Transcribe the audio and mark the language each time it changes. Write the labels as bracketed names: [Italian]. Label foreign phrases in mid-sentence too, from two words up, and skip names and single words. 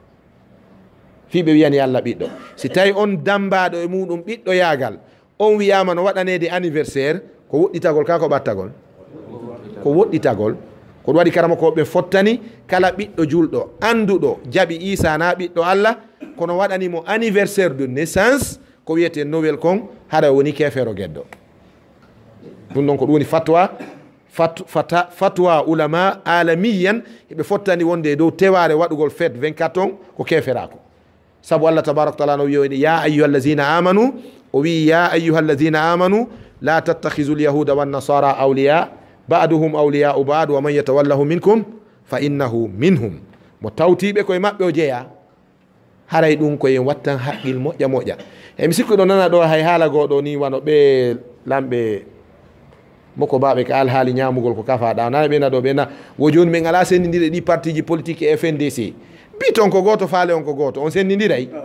[Fula] fi ɓe wiyani Allah ɓiɗɗo si tawi on dambaɗo e muɗum ɓiɗɗo yagal on wiyama no waɗanede anniversaire ko woɗɗitagol ka ko ɓattagol ko woɗɗitagol ko ɗum waɗi karama ko ɓe fottani kala ɓiɗɗo julɗo anduɗo jaaɓi Isa na ɓiɗɗo Allah kono waɗanimo [French] anniversaire de naissance [Fula] ko wiyete Noël kon haɗa woni kefero gueddo ɗum ɗon ko ɗum woni fatwa ulama alamiyan eɓe fottani wonde e dow teware waɗugol fête 24 on ko keferako sabu Allah [Arabic] تبارك تعالى [Fula] no wiyoyde ya [Arabic] أيها الذين آمنوا [Fula] o wi [Arabic] يا أيها الذين آمنوا لا تتخذوا اليهود والنصارى أولياء بعضهم أولياء بعض ومن يتولهم منكم فإنه منهم [Fula] mo tawtiɓe koye maɓɓe o jeeya haray ɗum koyen wattan haqqil moƴƴa moƴƴa e mi sikku ɗo nana ɗo hay haala goɗo ni wano ɓe lamɓe moko baɓe ka alhaali ñamugol ko kafaɗa nana ɓena ɗo ɓena wo joni min ala sendidire ɗi parti ji politique e FNDC ɓi ton ko goto faale on ko goto on sendidiray